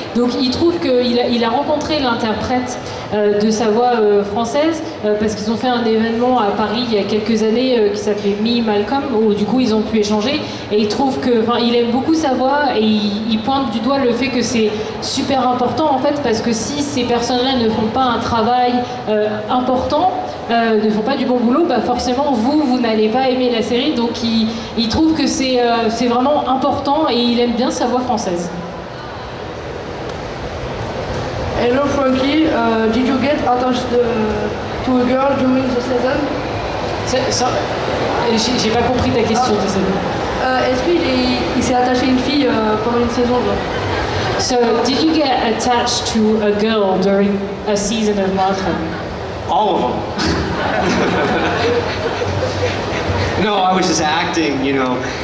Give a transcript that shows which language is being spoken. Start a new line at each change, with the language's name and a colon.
French: Donc il trouve qu'il a rencontré l'interprète de sa voix française parce qu'ils ont fait un événement à Paris il y a quelques années qui s'appelait Me Malcolm, où du coup ils ont pu échanger et il trouve il aime beaucoup sa voix et il pointe du doigt le fait que c'est super important en fait parce que si ces personnes-là ne font pas un travail important, ne font pas du bon boulot, forcément vous n'allez pas aimer la série. Donc il trouve que c'est vraiment important et il aime bien sa voix française.
English: Hello Frankie, did you get attached to a girl during the season?
French: J'ai pas compris ta question, désolé. Est-ce qu'il s'est attaché à une fille pendant une saison?
English: So, did you get attached to a girl during a season of Malcolm? All of them. No, I was just acting, you know.